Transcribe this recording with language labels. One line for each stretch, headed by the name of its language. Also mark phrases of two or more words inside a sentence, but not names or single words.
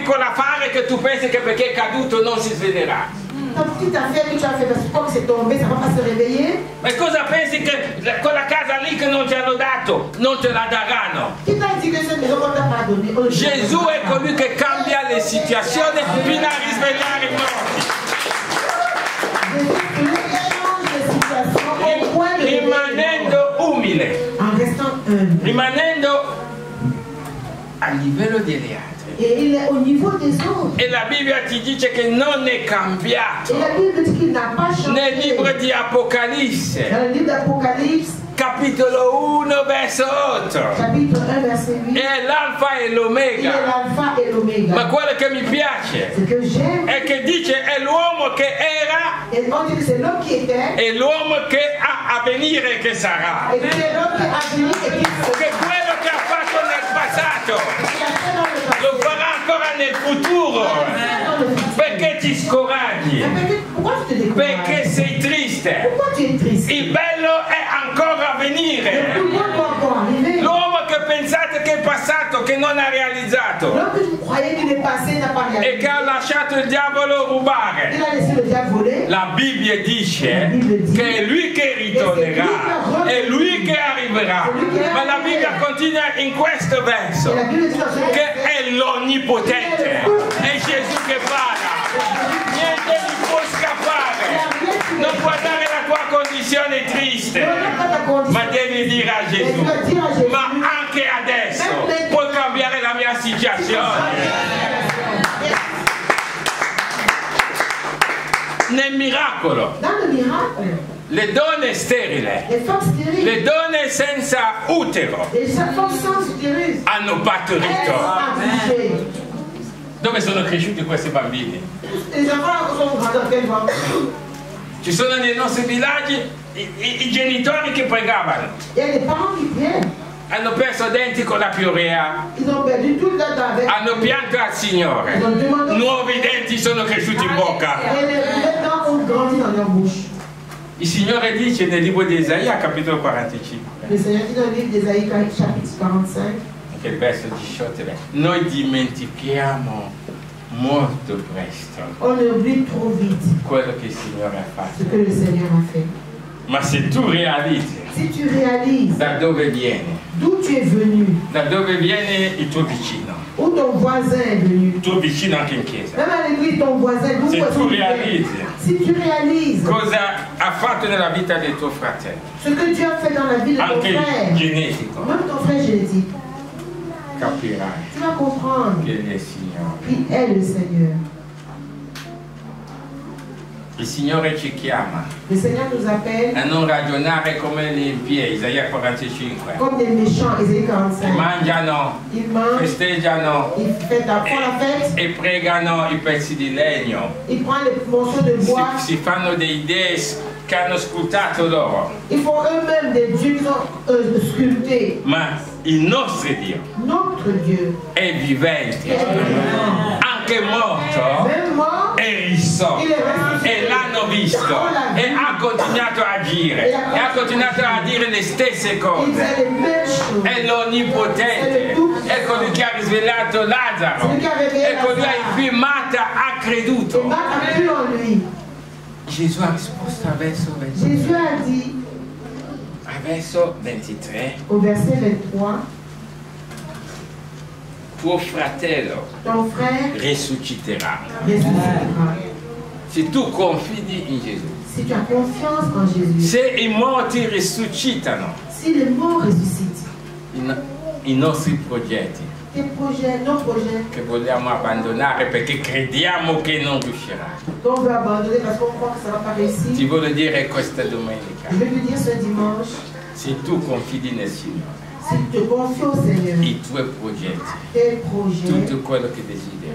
Italian: piccolo affare che tu pensi che perché è caduto non si sveglierà.
French: Ta petite affaire que tu as fait parce que comme c'est tombé, ça va pas se réveiller.
Italian: Ma cosa pensi che quella casa lì che non ti hanno dato, non te la daranno?
French: Qui t'a dit que cette maison on t'a pas donné?
Italian: Gesù è colui che cambia le situazioni fino a risvegliare i morti. Rimanendo umile, rimanendo a livello degli altri.
French: Et il est au niveau des autres.
Italian: E la Bibbia ti dice che non è cambiato.
French: Et la Bible dit qu'il n'a pas changé.
Italian: Nel libro di Apocalisse,
French: Dans le livre d'Apocalypse,
Italian: capitolo 1, verso 8,
French: chapitre 1, verset 8,
Italian: è l'alfa e
French: il est
Italian: l'omega.
French: l'alpha et l'oméga.
Italian: Ma quello che mi piace
French: Ce que j'aime,
Italian: è che dice è l'uomo che era
French: et on dit que c'est l'homme qui était,
Italian: e l'uomo che ha a venire e che sarà.
French: et c'est l'homme qui a venu et qui
Italian: Che quello che ha fatto nel passato lo farà ancora nel futuro. Perché ti scoraggi?
French: Pourquoi tu te décourages?
Italian: Perché sei triste.
French: Pourquoi tu es triste?
Italian: Il bello è ancora a
French: Le
Italian: venire.
French: plus beau doit encore arriver.
Italian: L'uomo che pensate che è passato, che non ha realizzato
French: L'homme que tu croyais qu'il est passé n'a pas
Italian: e
French: réalisé.
Italian: che ha lasciato il diavolo rubare.
French: Il a laissé le diable voler.
Italian: La Bibbia dice che è lui che ritornerà, è lui che arriverà. Ma la Bibbia continua in questo verso
French: Et la Bible dit dans ce
Italian: che è l'onnipotente, è Gesù che parla. Niente gli può scappare. Non guardare la tua condizione triste, ma devi dire a Gesù, ma anche adesso puoi cambiare la mia situazione. Nel miracolo,
French: Dans le miracle,
Italian: le donne sterile,
French: les femmes stériles,
Italian: le donne senza utero
French: les femmes sans utérus,
Italian: hanno
French: elles
Italian: partorito.
French: sont accouchées.
Italian: Dove sono cresciuti questi bambini?
French: Les enfants sont grands dans quel monde?
Italian: Ci sono nei nostri villaggi i genitori che pregavano.
French: Il y a des parents qui prient.
Italian: Hanno perso denti con la piurea,
French: Ils ont perdu tout le dent avec.
Italian: hanno pianto al Signore. Nuovi denti sono cresciuti in bocca.
French: Et les dents ont grandi dans leur bouche.
Italian: Il Signore dice nel libro di Isaia, capitolo 45,
French: Le Seigneur dit dans le livre d'Ésaïe, chapitre 45,
Italian: anche il verso 18, noi dimentichiamo molto presto
French: on oublie trop vite
Italian: quello che il Signore ha
French: ce
Italian: fatto.
French: que le Seigneur a fait.
Italian: Ma se tu realizzi
French: Si tu réalises
Italian: da dove vieni,
French: d'où tu es venu,
Italian: da dove viene il tuo vicino,
French: où ton voisin est venu,
Italian: il tuo vicino anche in chiesa,
French: même à l'église, ton voisin, d'où
Italian: se
French: est-ce
Italian: tu
French: qu'il vient?
Italian: realizzi
French: Si tu réalises
Italian: cosa ha fatto nella vita del tuo fratello,
French: ce que Dieu a fait dans la vie de ton
Italian: anche
French: frère,
Italian: genetico,
French: même ton frère génétique,
Italian: capirai
French: tu vas comprendre
Italian: che è il Signore.
French: qui est le Seigneur.
Italian: Il Signore ci chiama
French: Le Seigneur nous appelle
Italian: a non ragionare come gli impie, Isaia 45.
French: comme des méchants, Ésaïe 45.
Italian: Mangiano,
French: Ils mangent,
Italian: festeggiano
French: ils font la fête,
Italian: e pregano i pezzi di legno.
French: ils prennent les morceaux de bois,
Italian: Si fanno dei dei che hanno sculptato loro.
French: ils font eux-mêmes des dieux qui sont sculptés.
Italian: Ma il nostro Dio
French: Notre Dieu
Italian: è vivente, anche morto
French: même mort,
Italian: è risorto e l'hanno visto e ha continuato a agire e ha continuato a dire le stesse
French: il
Italian: cose.
French: fait les mêmes choses.
Italian: È l'onnipotente, è colui che ha risvegliato Lazzaro, è colui che ha qui Marta ha creduto.
French: Et Marthe a cru en lui.
Italian: Gesù ha risposto al verso 23.
French: Jésus a dit
Italian: Al verso 23,
French: au verset 23,
Italian: tuo fratello
French: ton frère
Italian: risusciterà.
French: ressuscitera.
Italian: Se tu confidi in Gesù,
French: Si tu as confiance en Jésus,
Italian: se i morti risuscitano,
French: si les morts ressuscitent,
Italian: i nostri progetti
French: tes projets, nos projets,
Italian: che vogliamo abbandonare perché crediamo che non riuscirà,
French: qu'on veut abandonner parce qu'on croit que ça ne va pas réussir,
Italian: ti voglio dire questa domenica,
French: je vais te dire ce dimanche,
Italian: se tu confidi nel Signore,
French: si tu te confies au Seigneur,
Italian: i tuoi progetti,
French: tes projets
Italian: tutto quello che desideri,